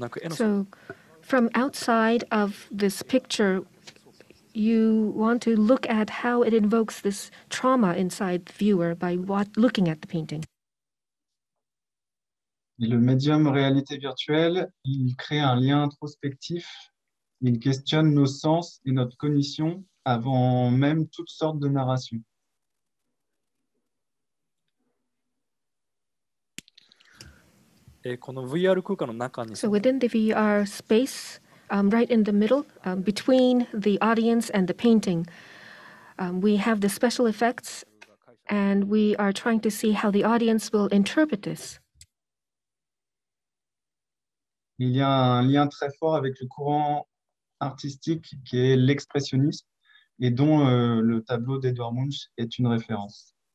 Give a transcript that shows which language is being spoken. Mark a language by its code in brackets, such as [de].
[en] So, from outside of this picture, you want to look at how it invokes this trauma inside the viewer by looking at the painting. [fr] Et le médium réalité virtuelle, il crée un lien introspectif, il questionne nos sens et notre cognition avant même toutes sortes de narrations. [en] So within the VR space, right in the middle, between the audience and the painting, we have the special effects, and we are trying to see how the audience will interpret this. [fr] Il y a un lien très fort avec le courant artistique qui est l'expressionnisme et dont le tableau d'Edouard Munch est une référence.